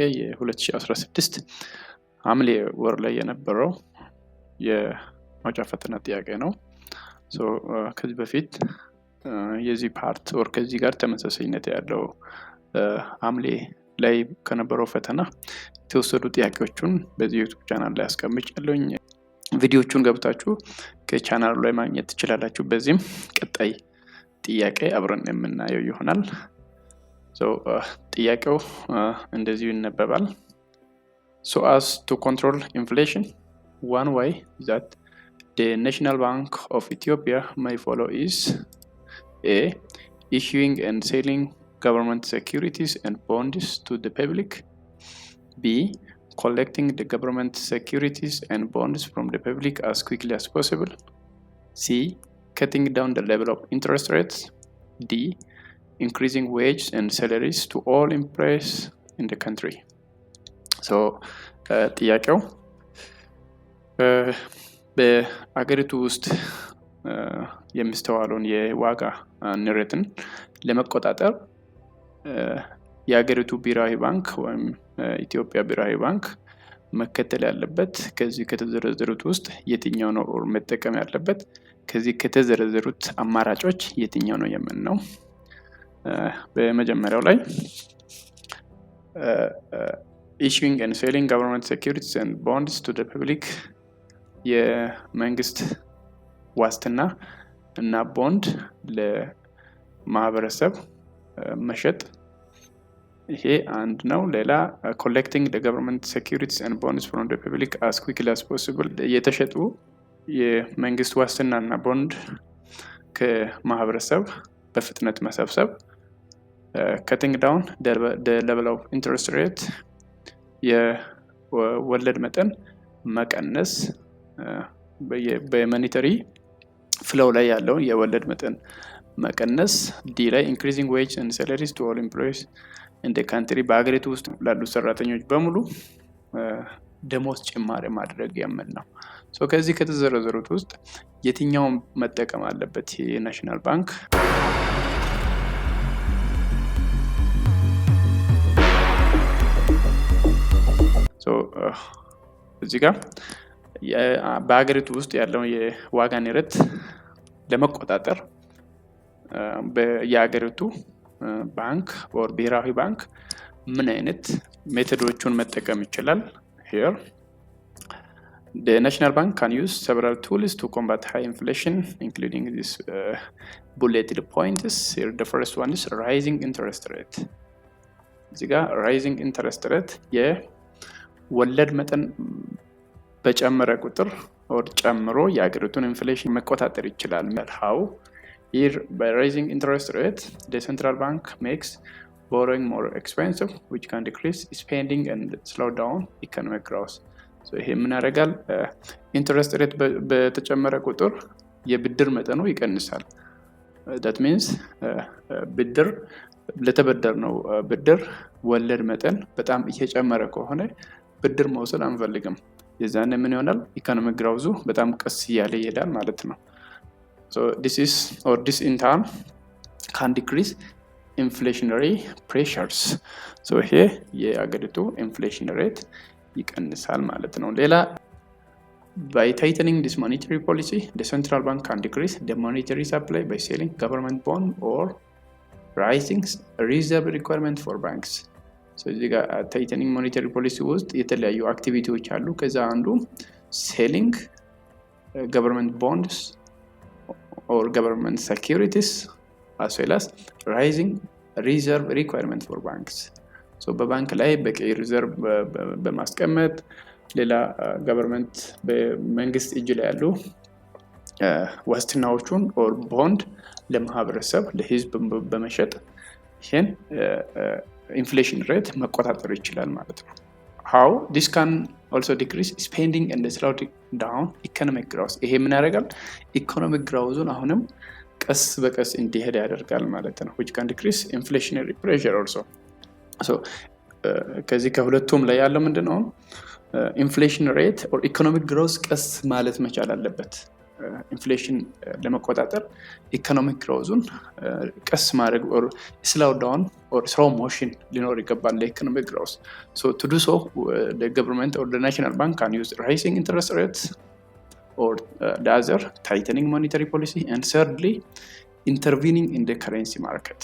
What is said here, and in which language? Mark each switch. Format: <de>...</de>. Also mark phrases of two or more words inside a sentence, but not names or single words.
<am>የ2016 ሐምሌ ወር ላይ የነበረው የማውጫ ፈተና ጥያቄ ነው። ከዚህ በፊት የዚህ ፓርት ወር ከዚህ ጋር ተመሳሳይነት ያለው ሐምሌ ላይ ከነበረው ፈተና የተወሰዱ ጥያቄዎችን በዚህ ዩቲዩብ ቻናል ላይ አስቀምጫለሁኝ። ቪዲዮቹን ገብታችሁ ከቻናሉ ላይ ማግኘት ትችላላችሁ። በዚህም ቀጣይ ጥያቄ አብረን የምናየው ይሆናል። ጥያቄው እንደዚሁ ይነበባል።</am> <en>So as to control inflation, one way that the National Bank of Ethiopia may follow is A. Issuing and selling government securities and bonds to the public. B. Collecting the government securities and bonds from the public as quickly as possible. C. Cutting down the level of interest rates. D. Increasing wages and salaries to all employees in the country.</en> <am>ጥያቄው በአገሪቱ ውስጥ የሚስተዋለውን የዋጋ ንረትን ለመቆጣጠር የአገሪቱ ብሔራዊ ባንክ ወይም ኢትዮጵያ ብሔራዊ ባንክ መከተል ያለበት ከዚህ ከተዘረዘሩት ውስጥ የትኛው ነው መጠቀም ያለበት? ከዚህ ከተዘረዘሩት አማራጮች የትኛው ነው የምን ነው? በመጀመሪያው ላይ</am> <en>issuing and selling government securities and bonds to the public</en> <am>የመንግስት ዋስትና እና ቦንድ ለማህበረሰብ መሸጥ ይሄ አንድ ነው። ሌላ</am> <en>collecting the government securities and bonds from the public as quickly as possible</en> <am>የተሸጡ የመንግስት ዋስትና እና ቦንድ ከማህበረሰብ በፍጥነት መሰብሰብ።</am> <en>cutting down the level of interest rate</en> <am>የወለድ መጠን መቀነስ</am> <en>monetary flow</en> <am>ላይ ያለው የወለድ መጠን መቀነስ። ዲ ላይ</am> <en>increasing wages and salaries to all employees in the country</en> <am>በአገሪቱ ውስጥ ላሉ ሰራተኞች በሙሉ ደሞዝ ጭማሪ ማድረግ ያመን ነው። ከዚህ ከተዘረዘሩት ውስጥ የትኛውን መጠቀም አለበት</am> <en>national bank?</en> <am>እዚህ ጋር በአገሪቱ ውስጥ ያለው የዋጋ ንረት ለመቆጣጠር የአገሪቱ ባንክ or ብሔራዊ ባንክ ምን አይነት ሜቶዶችን መጠቀም ይችላል?</am> <en>Here the national bank can use several tools to combat high inflation, including these bulleted points. Here the first one is rising interest rate.</en> <am>እዚህ ጋር</am> <en>rising interest rate</en> <am>የወለድ መጠን በጨመረ ቁጥር or ጨምሮ የአገሪቱን ኢንፍሌሽን መቆጣጠር ይችላል። how?</am> <en>Here by raising interest rate, the central bank makes borrowing more expensive, which can decrease spending and slow down economic growth.</en> <am>ይሄ ምን ያደርጋል?</am> <en>interest rate</en> <am>በተጨመረ ቁጥር የብድር መጠኑ ይቀንሳል።</am> <en>that means</en> <am>ብድር ለተበደርነው ብድር ወለድ መጠን በጣም እየጨመረ ከሆነ ብድር መውሰድ አንፈልግም። የዛኔ ምን ይሆናል?</am> <en>economic growth</en> <am>በጣም ቀስ እያለ ይሄዳል ማለት ነው።</am> <en>this in turn can decrease inflationary pressures.</en> <am>ይሄ የአገሪቱ ኢንፍሌሽን ሬት ይቀንሳል ማለት ነው። ሌላ</am> <en>by tightening this monetary policy, the central bank can decrease the monetary supply by selling government bond or rising reserve requirement for banks.</en> <am>እዚህ ጋር</am> <en>tightening monetary policy</en> <am>ውስጥ የተለያዩ አክቲቪቲዎች አሉ። ከዛ አንዱ</am> <en>selling government bonds or government securities as well as rising reserve requirement for banks.</en> <am>በባንክ ላይ በቂ ሪዘርቭ በማስቀመጥ ሌላ ገቨርንመንት በመንግስት እጅ ላይ ያሉ ዋስትናዎቹን or bond ለማህበረሰብ ለህዝብ በመሸጥ ይሄን</am> <en>inflation rate</en> <am>መቆጣጠር ይችላል ማለት ነው። how?</am> <en>This can also decrease spending and slow down economic growth.</en> <am>ይሄ ምን ያደርጋል?</am> <en>economic growth</en> <am>አሁንም ቀስ በቀስ እንዲሄድ ያደርጋል ማለት ነው።</am> <en>which can decrease inflationary pressure also.</en> <am>ከዚህ ከሁለቱም ላይ ያለው ምንድነው?</am> <en>inflation rate or economic growth</en> <am>ቀስ ማለት መቻል አለበት። ኢንፍሌሽን ለመቆጣጠር</am> <en>economic growth</en> <am>ቀስ ማድረግ</am> <en>or slow down or slow motion</en> <am>ሊኖር ይገባል ለኢኮኖሚክ ግሮዝ።</am> <en>so to do so the government or the national bank can use rising interest rates or the other tightening monetary policy and thirdly intervening in the currency market.</en>